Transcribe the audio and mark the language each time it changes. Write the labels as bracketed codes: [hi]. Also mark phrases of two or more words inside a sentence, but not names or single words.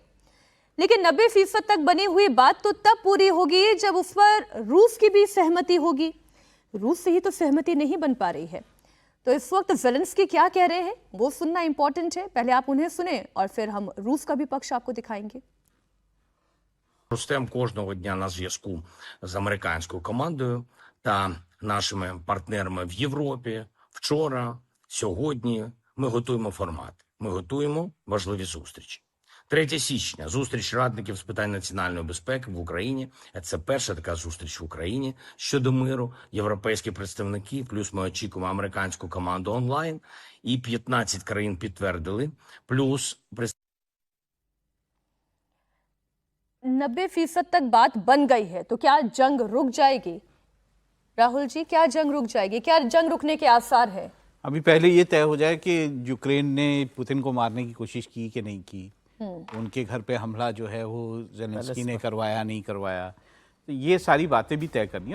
[hi] लेकिन 90% तक बनी हुई बात तो तब पूरी होगी जब उस पर रूस की भी सहमति होगी। रूस से ही तो सहमति नहीं बन पा रही है। तो इस वक्त जेलेंस्की क्या कह रहे हैं वो सुनना इंपॉर्टेंट है। पहले आप उन्हें सुने और फिर हम रूस का भी पक्ष आपको दिखाएंगे। [uk] Ростем кожного дня на зв'язку з американською командою та нашими партнерами в Європі. Вчора, сьогодні ми готуємо формат. Ми готуємо важливі зустрічі. 3 січня – зустріч радників з питань національної безпеки в Україні. Це перша така зустріч в Україні щодо миру. Європейські представники, плюс ми очікуємо американську команду онлайн. І 15 країн підтвердили, плюс [hi] 90% तक बात बन गई है, तो क्या जंग रुक जाएगी? राहुल जी, क्या जंग रुक जाएगी? क्या जंग रुकने के आसार है? अभी पहले ये तय हो जाए कि यूक्रेन ने पुतिन को मारने की कोशिश की कि नहीं की, उनके घर पे हमला जो है वो जेलेंस्की ने करवाया नहीं करवाया, तो ये सारी बातें भी तय करनी है।